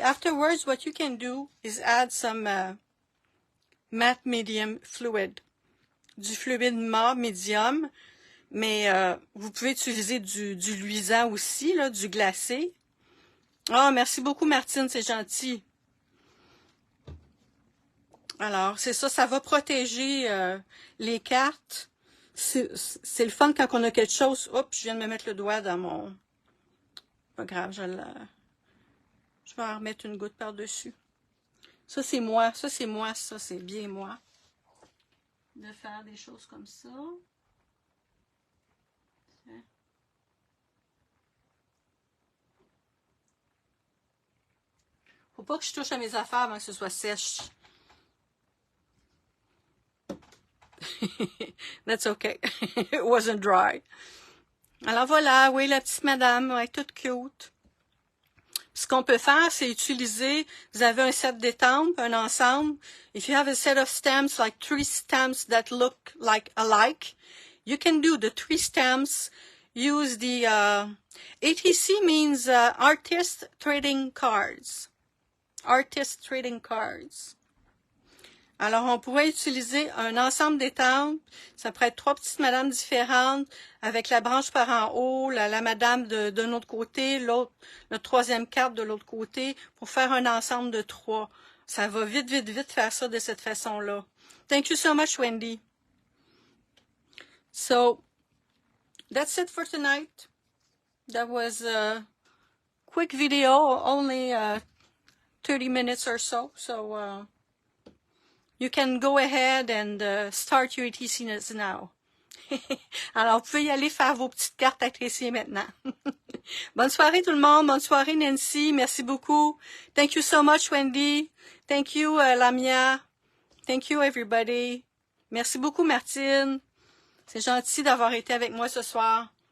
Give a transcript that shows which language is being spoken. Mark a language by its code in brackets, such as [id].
[en] Afterwards, what you can do is add some matte medium fluid. [fr] Du fluide mat médium, mais vous pouvez utiliser du luisant aussi, là, du glacé. Ah, merci beaucoup, Martine, c'est gentil. Alors, c'est ça, ça va protéger les cartes. C'est le fun quand on a quelque chose. Oups, je viens de me mettre le doigt dans mon... Pas grave, je vais en remettre une goutte par-dessus. Ça, c'est moi. Ça, c'est moi. Ça, c'est bien moi. De faire des choses comme ça. Faut pas que je touche à mes affaires avant que ce soit sèche. [en] That's okay. It wasn't dry. [fr] Alors voilà, oui, la petite madame, ouais, toute cute. Ce qu'on peut faire, c'est utiliser, vous avez un set d'étampes, un ensemble. [en] If you have a set of stamps, like 3 stamps that look like alike, you can do the 3 stamps, use the, ATC means Artist Trading Cards. Artist Trading Cards. [fr] Alors, on pourrait utiliser un ensemble d'étampes. Ça pourrait être 3 petites madames différentes, avec la branche par en haut, la madame d'un autre côté, l'autre, le troisième carte de l'autre côté, pour faire un ensemble de 3. Ça va vite, vite, vite faire ça de cette façon-là. [en] Thank you so much, Wendy. So, that's it for tonight. That was a quick video, only 30 minutes or so. So, you can go ahead and start your ETCs now. [fr] Alors, vous pouvez y aller faire vos petites cartes à tracer maintenant. Bonne soirée tout le monde. Bonne soirée Nancy. Merci beaucoup. [en] Thank you so much [fr] Wendy. [en] Thank you Lamia. Thank you everybody. [fr] Merci beaucoup Martine. C'est gentil d'avoir été avec moi ce soir.